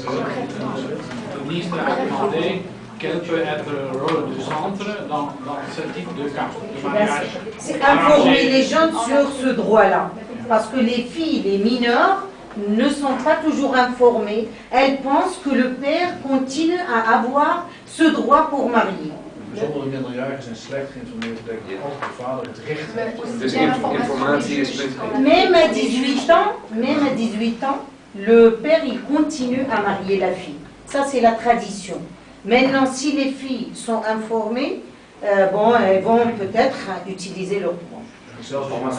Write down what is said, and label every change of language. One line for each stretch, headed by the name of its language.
French: Le ministre a demandé quel peut être le rôle du centre dans ce type de cas de mariage. C'est informer les jeunes sur ce droit-là. Parce que les filles, les mineurs, ne sont pas toujours informées. Elles pensent que le père continue à avoir ce droit pour marier.
Dutch: Bijzonder de minderjarigen zijn slecht geïnformeerd, dat altijd de vader het recht heeft. Dus informatie is punt 1.
French: Même à 18 ans, le père il continue à marier la fille. Ça c'est la tradition. Maintenant, si les filles sont informées, bon, elles vont peut-être utiliser leur droit.